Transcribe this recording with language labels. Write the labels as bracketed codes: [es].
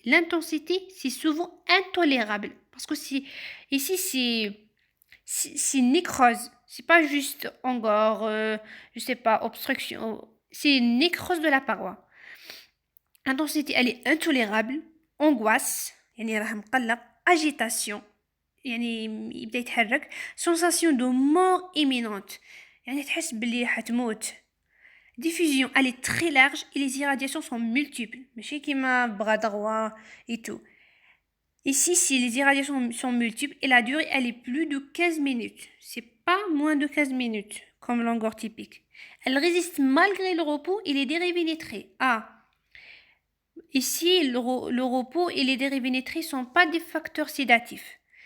[fr] L'intensité, c'est souvent intolérable, parce que ici, c'est nécrose. C'est pas juste longueur, je sais pas, obstruction. C'est une nécrose de la paroi. L'intensité, elle est intolérable. Angoisse, [ar] يعني راه مقلق, [fr] agitation, [ar] يعني يبدا يتحرك, [fr] sensation de mort imminente, [ar] يعني تحس بلي حتموت. [fr] Diffusion, elle est très large et les irradiations sont multiples, [ar] ماشي كيما [fr] bras droit et tout. Ici, si les irradiations sont multiples et la durée, elle est plus de 15 minutes. C'est pas moins de 15 minutes, comme longueur typique. Elle résiste malgré le repos et les dérivés nitrés. Ah, ici, le repos et les dérivés nitrés ne sont pas des facteurs sédatifs.